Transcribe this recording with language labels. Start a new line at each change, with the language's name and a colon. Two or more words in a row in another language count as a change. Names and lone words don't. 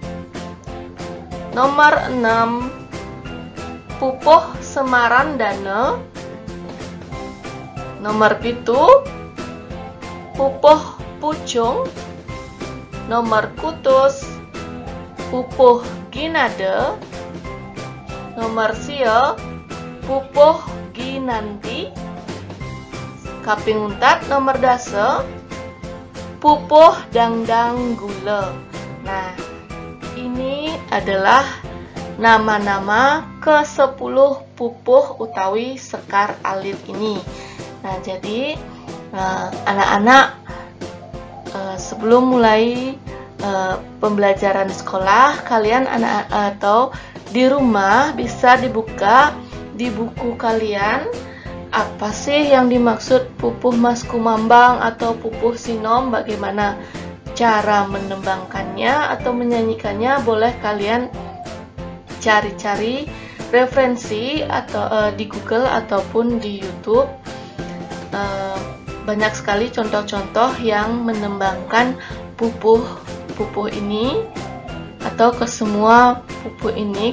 Balinese: nomor 6 pupuh semaran dana, nomor 7 pupuh pucung, nomor kutus pupuh ginade, nomor sia pupuh ginanti, kaping untat nomor dasa pupuh dangdang gula.
Indonesian: Nah, ini adalah nama-nama ke-10 pupuh
Balinese: utawi sekar alit
Indonesian: ini. Nah, jadi anak-anak sebelum mulai pembelajaran sekolah, kalian atau di rumah bisa dibuka di buku kalian apa sih yang dimaksud pupuh mas kumambang atau pupuh sinom, bagaimana cara menembangkannya atau menyanyikannya. Boleh kalian cari-cari referensi atau di Google ataupun di YouTube. Banyak sekali contoh-contoh yang menembangkan pupuh ini atau ke semua pupuh ini.